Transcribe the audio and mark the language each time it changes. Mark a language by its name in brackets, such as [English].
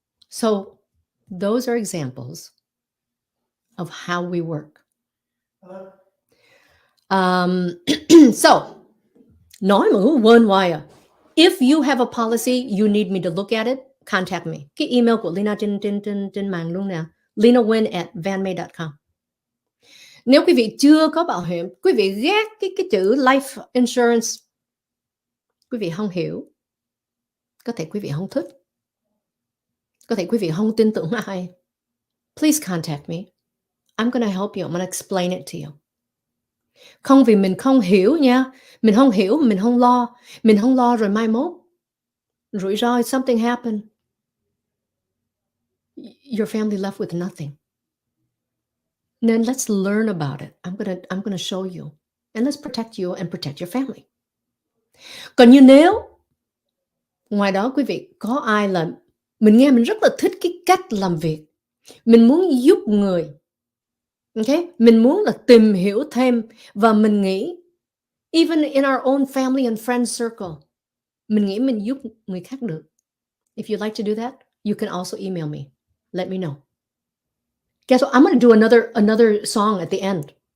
[English] So those are examples of how we work. So, [Vietnamese] nói mà quên hoài à. [English] If you have a policy, you need me to look at it, contact me. [Vietnamese] Cái email của Leyna trên màn luôn nè. LeynaWuyen@vanmay.com. Nếu quý vị chưa có bảo hiểm, quý vị ghét cái chữ life insurance, quý vị không hiểu, có thể quý vị không thích, có thể quý vị không tin tưởng ai, [English] please contact me. I'm gonna help you. I'm gonna explain it to you. [Vietnamese] Không vì mình không hiểu nha, mình không hiểu, mình không lo rồi mai mốt rủi ro, [English] something happen, your family left with nothing. Then let's learn about it. I'm gonna show you, and let's protect you and protect your family. [Vietnamese] Còn như nếu ngoài đó quý vị có ai là mình nghe mình rất là thích cái cách làm việc, mình muốn giúp người, okay, mình muốn là tìm hiểu thêm, và mình nghĩ [English] even in our own family and friend circle, [Vietnamese] mình nghĩ mình giúp người khác được. [English] If you'd like to do that, you can also email me. Let me know. Guess what? I'm going to do another song at the end.